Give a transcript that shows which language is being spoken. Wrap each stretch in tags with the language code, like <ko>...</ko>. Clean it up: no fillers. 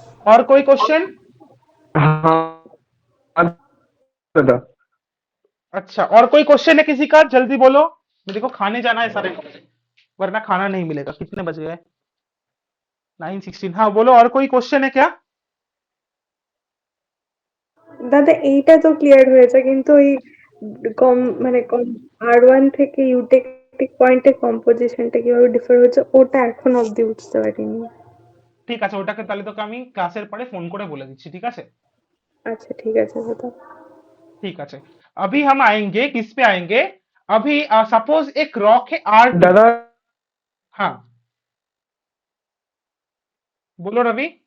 <hi>और कोई क्वेश्चन? हाँ दादा। अच्छा, और कोई क्वेश्चन है किसी का? जल्दी बोलो, मेरे को खाने जाना है सारे को, वरना खाना नहीं मिलेगा। कितने बज गए? 9:16। हाँ बोलो, और कोई क्वेश्चन है क्या?</hi> <bn>দাদা এইটা তো ক্লিয়ার হয়েছে, কিন্তু ওই কম মানে কম R1 থেকে ইউটেকটিক পয়েন্টের কম্পোজিশনটা কিভাবে ডিফার হচ্ছে ওটা এখন অব্দি বুঝতে পারিনি। ঠিক আছে, ওটাকে তাহলে তোকে আমি ক্লাসের পরে ফোন করে বলে দিচ্ছি, ঠিক আছে? আচ্ছা ঠিক আছে দাদা।</bn> <hi>ठीक है। अभी हम आएंगे, किस पे आएंगे? अभी सपोज एक रॉक है R2। दादा हाँ बोलो रवि।</hi>